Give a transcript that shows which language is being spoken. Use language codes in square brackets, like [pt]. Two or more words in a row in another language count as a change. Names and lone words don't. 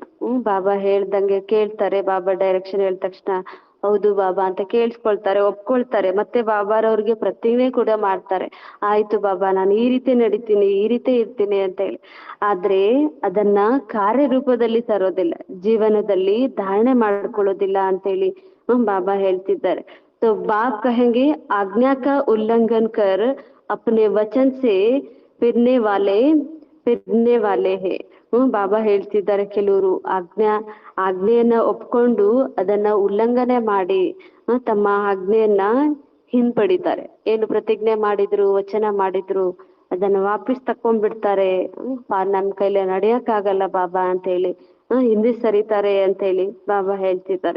[kn] ಬಾಬಾ ಹೇಳ್ದಂಗೆ ಕೇಳ್ತಾರೆ, ಬಾಬಾ ಡೈರೆಕ್ಷನ್ ಹೇಳಿದ ತಕ್ಷಣ ಹೌದು ಬಾಬಾ ಅಂತ ಕೇಳಿಸ್ಕೊಳ್ತಾರೆ, ಒಪ್ಕೊಳ್ತಾರೆ. ಮತ್ತೆ ಬಾಬಾರವ್ರಿಗೆ ಪ್ರತಿಜ್ಞೆ ಕೂಡ ಮಾಡ್ತಾರೆ, ಆಯ್ತು ಬಾಬಾ ನಾನು ಈ ರೀತಿ ನಡಿತೀನಿ, ಈ ರೀತಿ ಇರ್ತೀನಿ ಅಂತ ಹೇಳಿ. ಆದ್ರೆ ಅದನ್ನ ಕಾರ್ಯರೂಪದಲ್ಲಿ ತರೋದಿಲ್ಲ, ಜೀವನದಲ್ಲಿ ಧಾರಣೆ ಮಾಡ್ಕೊಳ್ಳೋದಿಲ್ಲ ಅಂತೇಳಿ ಬಾಬಾ ಹೇಳ್ತಿದ್ದಾರೆ. [hi] तो बाप कहेंगे आज्ञा का उल्लंघन कर अपने वचन से फिरने वाले फिरने वाले है. [kn] ಬಾಬಾ ಹೇಳ್ತಿದ್ದಾರೆ, ಕೆಲವರು ಆಜ್ಞೆಯನ್ನ ಒಪ್ಕೊಂಡು ಅದನ್ನ ಉಲ್ಲಂಘನೆ ಮಾಡಿ ತಮ್ಮ ಆಜ್ಞೆಯನ್ನ ಹಿಂಪಡಿತಾರೆ. ಏನು ಪ್ರತಿಜ್ಞೆ ಮಾಡಿದ್ರು, ವಚನ ಮಾಡಿದ್ರು, ಅದನ್ನ ವಾಪಸ್ ತಕೊಂಡ್ಬಿಡ್ತಾರೆ. ನನ್ ಕೈಲಿ ನಡೆಯಕ್ಕಾಗಲ್ಲ ಬಾಬಾ ಅಂತ ಹೇಳಿ ಹಿಂದೆ ಸರಿತಾರೆ ಅಂತ ಹೇಳಿ ಬಾಬಾ ಹೇಳ್ತಿದ್ದಾರೆ.